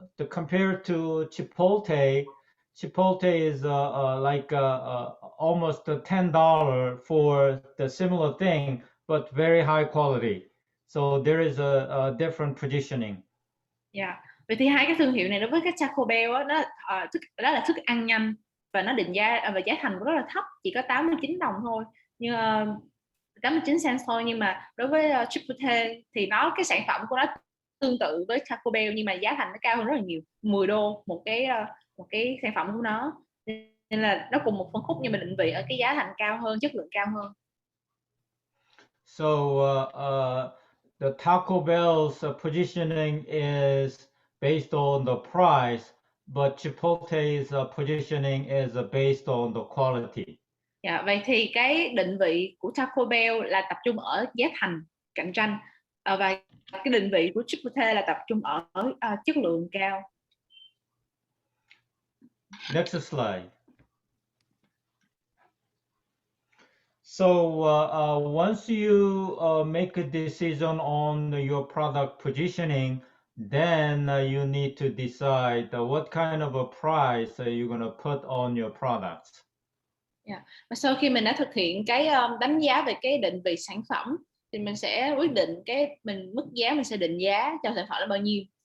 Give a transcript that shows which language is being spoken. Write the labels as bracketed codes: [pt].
[en] Compared to Chipotle is like almost $10 for the similar thing, but very high quality. So there is a different positioning. Yeah. [vi] Vậy thì hai cái thương hiệu này đối với cái Taco Bell đó là thức ăn nhanh và nó định giá và giá thành rất là thấp, chỉ có 89 đồng thôi, nhưng 89 cent thôi, nhưng mà đối với Chipotle thì cái sản phẩm của nó tương tự với Taco Bell nhưng mà giá thành nó cao hơn rất là nhiều, 10 đô một cái sản phẩm của nó, nên là nó cùng một phân khúc nhưng mà định vị ở cái giá thành cao hơn, chất lượng cao hơn. [en] So the Taco Bell's positioning is based on the price, but Chipotle's positioning is based on the quality. [vi] Dạ, vậy thì cái định vị của Taco Bell là tập trung ở giá thành cạnh tranh, và cái định vị của Chipotle là tập trung ở chất lượng cao. [en] Next slide. So once you make a decision on your product positioning, then you need to decide what kind of a price you're going to put on your products. Yeah. [vi] Và sau khi mình đã thực hiện cái đánh giá về cái định vị sản phẩm thì mình sẽ quyết định cái mức giá mình sẽ định giá cho sản phẩm là bao nhiêu.